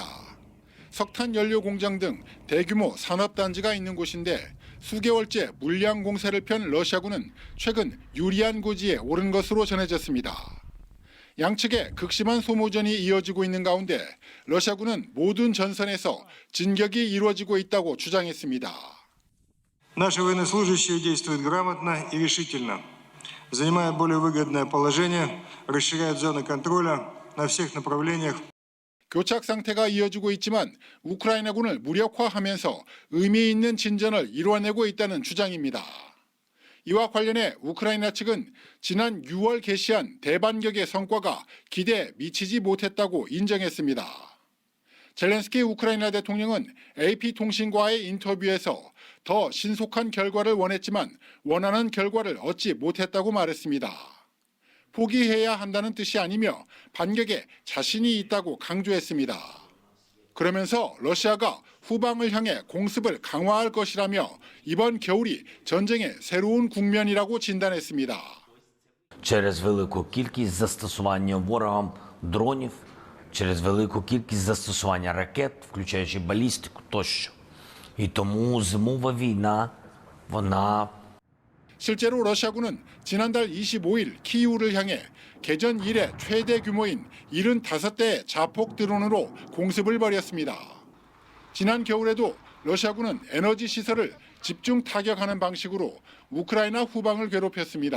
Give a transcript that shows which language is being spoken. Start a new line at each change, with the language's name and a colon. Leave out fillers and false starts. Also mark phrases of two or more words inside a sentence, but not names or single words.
Korean: 석탄 연료 공장 등 대규모 산업단지가 있는 곳인데 수개월째 물량 공세를 편 러시아군은 최근 유리한 고지에 오른 것으로 전해졌습니다. 양측의 극심한 소모전이 이어지고 있는 가운데 러시아군은 모든 전선에서 진격이 이루어지고 있다고 주장했습니다.
Russian: Наши военнослужащие действуют грамотно и решительно, занимая более выгодное положение, расширяют зоны контроля на всех направлениях.
Korean: 교착 상태가 이어지고 있지만 우크라이나군을 무력화하면서 의미 있는 진전을 이뤄내고 있다는 주장입니다. 이와 관련해 우크라이나 측은 지난 6월 개시한 대반격의 성과가 기대에 미치지 못했다고 인정했습니다. 젤렌스키 우크라이나 대통령은 AP통신과의 인터뷰에서 더 신속한 결과를 원했지만 원하는 결과를 얻지 못했다고 말했습니다. 포기해야 한다는 뜻이 아니며 반격에 자신이 있다고 강조했습니다. 그러면서 러시아가 후방을 향해 공습을 강화할 것이라며 이번 겨울이 전쟁의 새로운 국면이라고 진단했습니다.
Ukrainian: Через велику кількість застосування ворогом дронів, через велику кількість застосування ракет, включаючи балістику тощо. І тому зимова війна, вона
Korean: 실제로 러시아군은 지난달 25일 키이우를 향해 개전 이래 최대 규모인 75대의 자폭 드론으로 공습을 벌였습니다. 지난 겨울에도 러시아군은 에너지 시설을 집중 타격하는 방식으로 우크라이나 후방을 괴롭혔습니다.